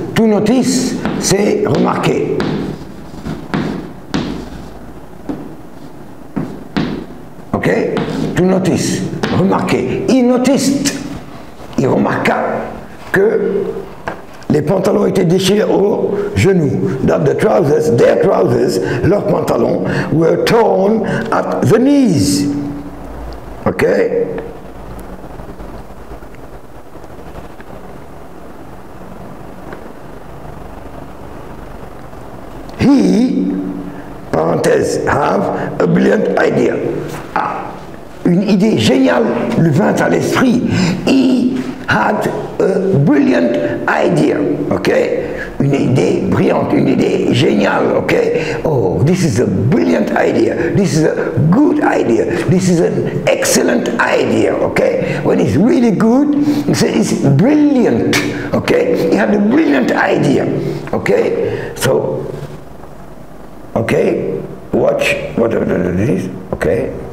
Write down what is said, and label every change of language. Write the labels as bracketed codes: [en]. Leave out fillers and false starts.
[en] To notice, [fr] c'est remarquer. [en] Ok? To notice, remarquer. He noticed. [fr] Il remarqua que les pantalons étaient déchirés aux genoux. [en] That the trousers, their trousers, [fr] leurs pantalons, [en] were torn at the knees. Ok? he, parenthèse, have a brilliant idea. [fr] Ah, une idée géniale lui vint à l'esprit. [en] He had a brilliant idea, okay? [fr] Une idée brillante, une idée géniale, okay? [en] Oh, this is a brilliant idea. This is a good idea. This is an excellent idea, okay? When it's really good, you say it's brilliant, okay? He had a brilliant idea, okay? So, okay, watch whatever it is, okay?